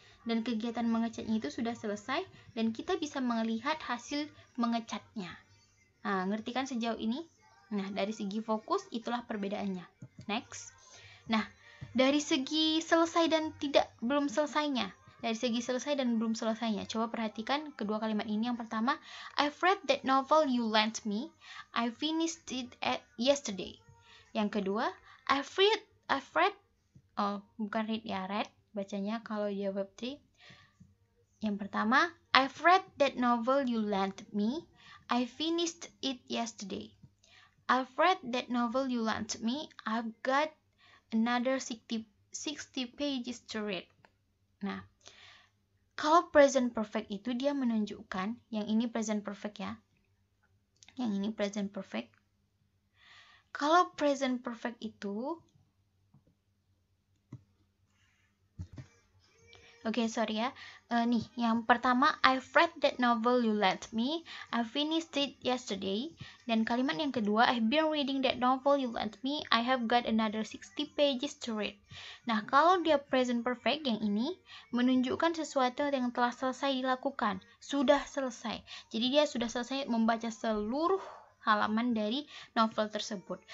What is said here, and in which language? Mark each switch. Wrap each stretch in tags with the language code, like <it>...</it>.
<id>Dan kegiatan mengecatnya itu sudah selesai dan kita bisa melihat hasil mengecatnya. Nah, ngerti kan sejauh ini? Nah, dari segi fokus itulah perbedaannya. Next. Nah, dari segi selesai dan belum selesainya. Dari segi selesai dan belum selesainya, coba perhatikan kedua kalimat ini. Yang pertama,</id> <en>I've read that novel you lent me. I finished it yesterday.</en> <id>Yang kedua,</id> <en>I've read,</en> <id>bukan read ya, read bacanya kalau dia verb 3. Yang pertama,</id> <en>I've read that novel you lent me. I finished it yesterday. I've read that novel you lent me. I've got another 60 pages to read.</en> <id>Nah, kalau present perfect itu dia menunjukkan, yang ini present perfect ya. Yang ini present perfect. Kalau present perfect itu sorry ya. Nih, yang pertama,</id> <en>I've read that novel you lent me. I finished it yesterday.</en> <id>Dan kalimat yang kedua,</id> <en>I've been reading that novel you lent me. I have got another 60 pages to read.</en> <id>Nah, kalau dia present perfect, yang ini menunjukkan sesuatu yang telah selesai dilakukan. Sudah selesai. Jadi dia sudah selesai membaca seluruh halaman dari novel tersebut.</id>